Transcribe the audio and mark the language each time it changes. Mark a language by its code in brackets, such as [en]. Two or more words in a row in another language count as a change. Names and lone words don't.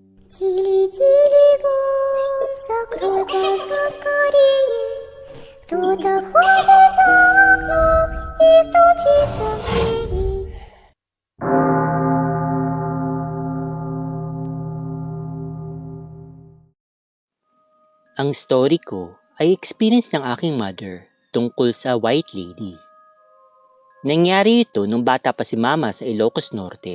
[ru] Тили-тили бом, закрой глаза скорее. Кто-то ходит за окном и стучится в двери. [tl] Ang story ko ay experience ng aking mother tungkol sa White Lady. Nangyari ito nung bata pa si Mama sa Ilocos Norte.